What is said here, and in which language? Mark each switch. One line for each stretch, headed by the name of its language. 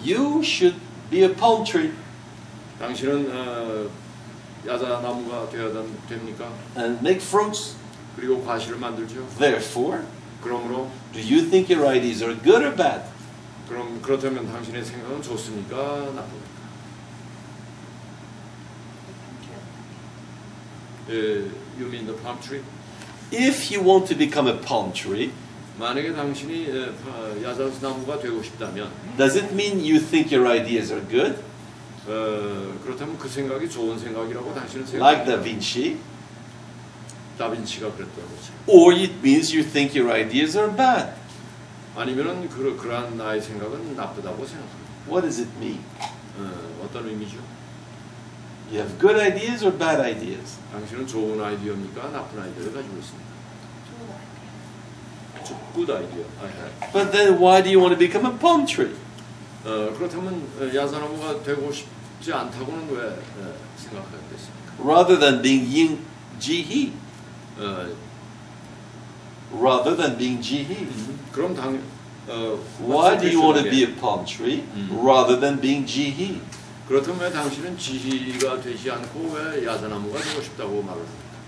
English: You should be a palm tree
Korean: 당신은 야자나무가 되어야 됩니까?
English: and make fruits.
Korean: 그리고 과실을 만들죠.
English: Therefore,
Korean: 그러므로
English: do you think your ideas are good or bad?
Korean: 그렇다면 당신의 생각은 좋습니까? 나쁩니까?
English: You mean the palm tree? If you want to become a palm tree,
Korean: 만약에 당신이 야자나무가 되고 싶다면
English: does it mean you think your ideas are good?
Korean: 그렇다면 그 생각이 좋은 생각이라고 당신은
English: Like Da
Korean: 생각합니다.
English: Vinci?
Korean: 다빈치가 그랬다고 하죠.
English: Or it means you think your ideas are bad?
Korean: 아니면은 그러한 나의 생각은 나쁘다고 생각합니다.
English: What does it mean?
Korean: 어떤 의미죠?
English: You have good ideas or bad ideas?
Korean: 당신은 좋은 아이디어입니까? 나쁜 아이디어를 가지고 있습니까? 좋은 아이디어.
English: Good idea. I have. But then why do you want to become a palm tree?
Korean: 그렇다면 야자나무가 되고 싶지 않다고는 왜 생각하게 됐습니까?
English: Rather than being yin jihi. Rather than being jihi.
Korean: 그럼
English: Why do you want to be a palm tree rather than being jihi?
Korean: 그렇다면 왜 당신은 지희가 되지 않고 왜 야자나무가 되고 싶다고 말을 합니까?